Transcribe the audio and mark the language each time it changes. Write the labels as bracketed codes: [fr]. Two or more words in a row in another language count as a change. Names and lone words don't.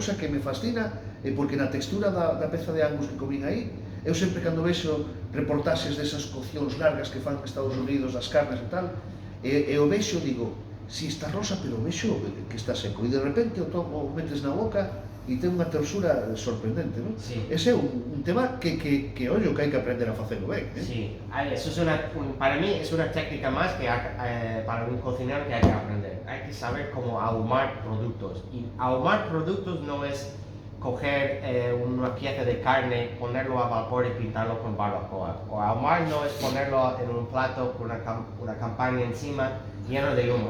[gl] cousa que me fascina, porque na textura da peza de Angus que comín aí, eu sempre cando vexo reportaxes desas coccións largas que fan en Estados Unidos, das carnes e tal, e o vexo, digo, si está rosa, pero vexo que está seco, e de repente o metes na boca e ten unha tersura sorprendente, non? [es] Sí. [gl] Ese é un tema que ollo, que hai que aprender a facelo ben, [es] Sí, eso es para mí es una técnica más que para un cocinero que hay que aprender. Hay que saber cómo ahumar productos. Y ahumar productos no es coger una pieza de carne, ponerlo a vapor y pintarlo con barbacoa. O ahumar no es ponerlo en un plato con una campaña encima lleno de humo.